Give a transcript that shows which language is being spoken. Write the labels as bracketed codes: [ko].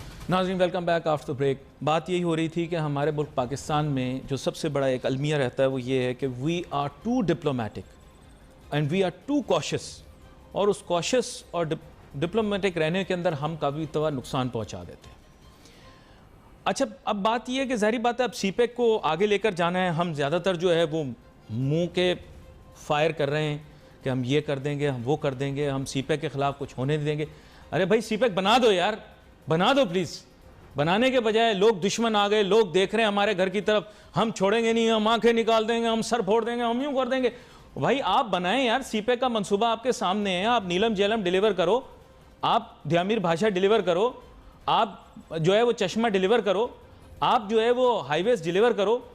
[ur] ناظرین [en] Welcome back after break. [ur] بات یہی ہو رہی تھی کہ ہمارے ملک پاکستان میں جو سب سے بڑا ایک المیہ رہتا ہے وہ یہ ہے کہ [en] we are too diplomatic and we are too کوشس, [ur] اور اس کوشس اور ڈپلومیٹک رہنے کے اندر ہم کبھی طرح نقصان پہنچا دیتے ہیں. اچھا, اب بات یہ ہے کہ ظاہری بات ہے اب سی پیک کو آگے لے کر جانا ہے. ہم زیادہ تر جو ہے وہ منہ کے فائر کر رہے ہیں کہ ہم یہ کر دیں گے, ہم وہ کر دیں گے, ہم سی پیک کے خلاف کچھ ہونے دیں گے. ارے بھائی سی پیک بنا دو یار, بنا دو پلیز. بنانے کے بجائے لوگ دشمن آ گئے, لوگ دیکھ رہے ہیں ہمارے گھر کی طرف, ہم چھوڑیں گے نہیں, ہم آنکھیں نکال دیں گے, ہم سر پھوڑ دیں گے, ہم یوں کر دیں گے. بھائی آپ بنائیں یار, سی پیک کا منصوبہ آپ کے سامنے ہے, آپ نیلم جیلم ڈیلیور کرو, آپ دھیامیر بھاشا ڈیلیور کرو, آپ جو ہے وہ چشمہ ڈیلیور کرو, آپ جو ہے وہ ہائی ویز ڈیلیور کرو.